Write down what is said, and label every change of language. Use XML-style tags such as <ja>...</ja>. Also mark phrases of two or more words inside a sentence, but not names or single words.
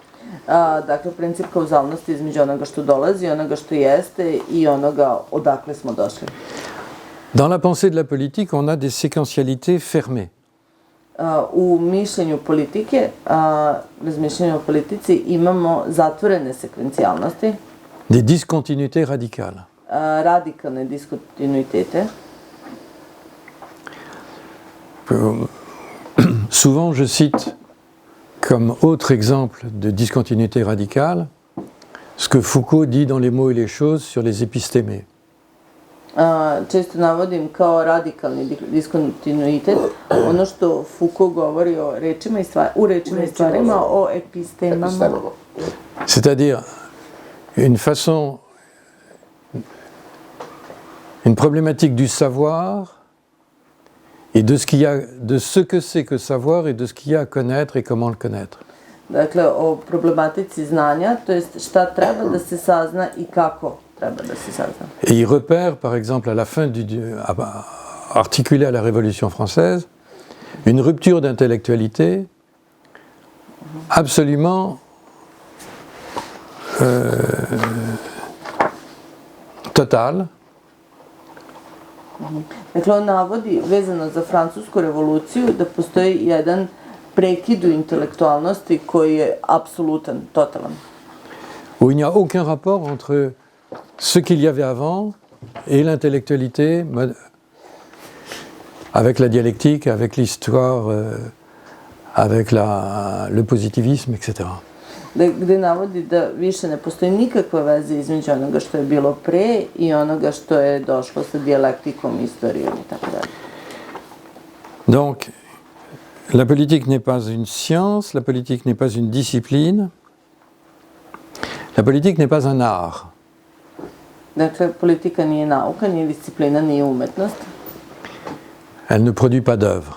<sr>Dakle, princip kauzalnosti između onoga što dolazi, onoga što jeste i onoga odakle smo došli.</sr> <fr>Dans la pensée de la politique, on a des séquentialités fermées.</fr> <sr>U mišljenju politike, razmišljenju o politici, imamo zatvorene sekvencijalnosti.</sr> <fr>Des discontinuités radicales.</fr> <sr>Radikalne diskontinuitete.</sr> <fr>Souvent, je cite comme autre exemple de discontinuité radicale ce que Foucault dit dans Les mots et les choses sur les épistémés.</fr> <sr>Često navodim kao radikalni diskontinuitet ono što Foucault govori o rečima i stvarima, o epistemama.</sr> <fr>C'est-à-dire une problématique du savoir et de ce que c'est que savoir et de ce qu'il y a à connaître et comment le connaître.</fr> <sr>Dakle, o problematici znanja, to jest šta treba da se sazna i kako treba da se sazna.</sr> <fr>Et il repère, par exemple, à la fin articulé à la Révolution française, une rupture d'intellectualité absolument totale.</fr> <sr>Dakle, on navodi, vezano za Francusku revoluciju, da postoji jedan prekid u intelektualnosti koji je apsolutan, totalan.</sr> <fr>Où il n'y a aucun rapport entre ce qu'il y avait avant et l'intellectualité avec la dialectique, avec l'histoire, avec le positivisme, etc.</fr> <sr>Gde navodi da više ne postoji nikakva veza između onoga što je bilo pre i onoga što je došlo sa dijalektikom, istorijom i tako dalje.</sr> <fr>Donc, la politique n'est pas une science, la politique n'est pas une discipline, la politique n'est pas un art.</fr> <sr>Dakle, politika nije nauka, nije disciplina, nije umetnost.</sr> <fr>Elle ne produit pas d'œuvre.</fr>